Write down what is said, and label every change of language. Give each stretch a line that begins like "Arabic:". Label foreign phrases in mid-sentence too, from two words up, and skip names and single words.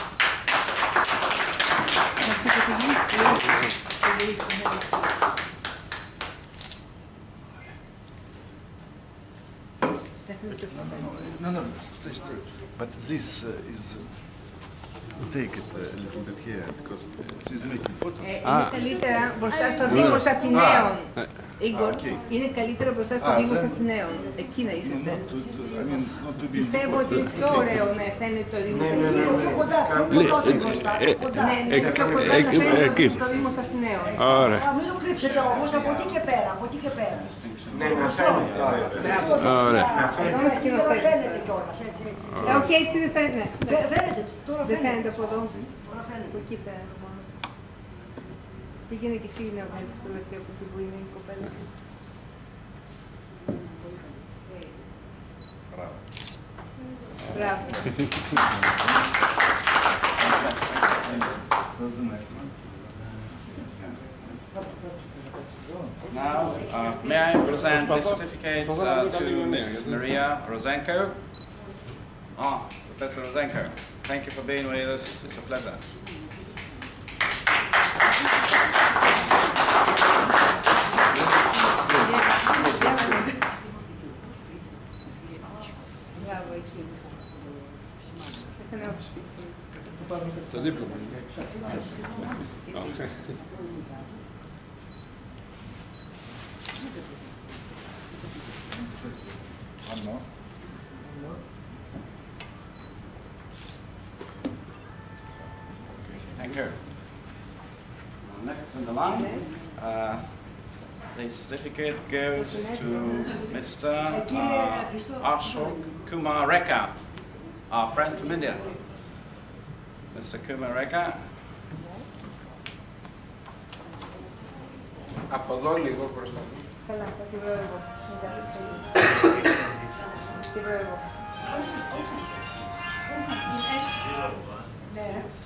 English: No, stay straight. But this is... Take it a little bit here, because she's making photos.
Greek: Είναι καλύτερα μπροστά στο Δήμο Αθηναίων. Ίγκορ, είναι καλύτερο μπροστά στο Δήμο Αθηναίων. Εκεί να είσαστε. Πιστεύω ότι είναι πιο ωραίο να φαίνεται το Δήμο Αθηναίων. Πιο κοντά, πιο μπροστά. Ναι, πιο κοντά να φαίνεται το Δήμο Αθηναίων. Ωραία. Μην το κρύψετε όμως, από εκεί και πέρα, από εκεί και πέρα. Ναι, να φαίνεται. Ωραία. Τώρα φαίνεται κιόλας, έτσι. Όχι, έτσι δεν φαίνεται. Φαίνεται, τώρα Δεν φαίνεται. φαίνεται από εδώ. Τώρα φαίνεται. Από εκεί πέρα. Πήγαινε και εσύ να βγάλεις φωτογραφία από εκεί που είναι η κοπέλα.
English: So the next one. Now, may I present this certificate to Ms. Maria Rosenko? Professor Rosenko, thank you for being with us. It's a pleasure.
Greek: Το δίπλωμα.
English: One more. Thank you. Next in the line, the certificate goes to Mr. Ashok Kumar Rekha, our friend from India. Mr. Kumar Rekha.
Greek: Από εδώ λίγο προς τα δω. Καλά, θα τη βρω εγώ. Τη βρω εγώ. Ναι.